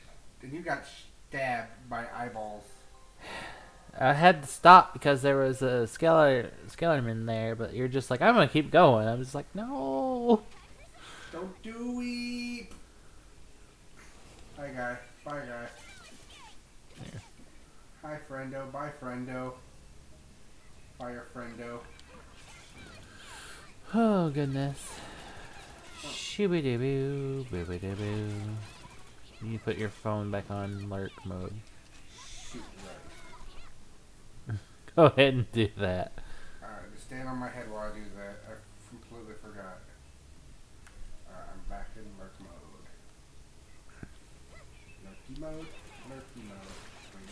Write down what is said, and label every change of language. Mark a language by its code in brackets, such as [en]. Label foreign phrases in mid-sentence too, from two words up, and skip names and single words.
[en] And you got stabbed by eyeballs. I had to stop because there was a Skellerman there, but you're just like, I'm gonna keep going. I'm just like, no. Don't do it. Hi, guy. Bye, guy. There. Hi, friendo. Bye, friendo. Bye, friendo. Oh goodness. Shooby doo boo boo doo boo. You put your phone back on lurk mode. Shoot, right. Go ahead and do that. Alright, just stand on my head while I do that. I completely forgot. Alright, I'm back in lurk mode. Lurky mode, lurky mode.